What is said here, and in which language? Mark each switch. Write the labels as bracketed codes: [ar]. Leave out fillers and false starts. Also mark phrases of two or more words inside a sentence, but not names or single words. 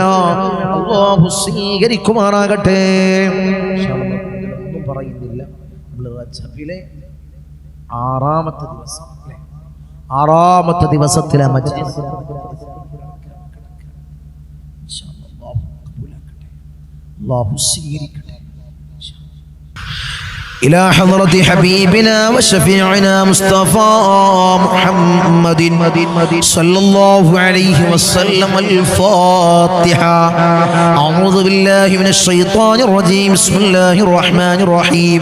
[ml] അല്ലാഹു സ്വീകരിക്കുമാറാകട്ടെ. ഒന്നും പറയുന്നില്ല. നമ്മൾ റജബിലെ 6ാമത്തെ ദിവസത്തിലെ മജ്ലിസ്. അല്ലാഹു സ്വീകരിക്കട്ടെ. [ar] إلى حضرة حبيبنا وشفيعنا مصطفى محمد صلى الله عليه وسلم. الفاتحة. أعوذ بالله من الشيطان الرجيم. بسم الله الرحمن الرحيم.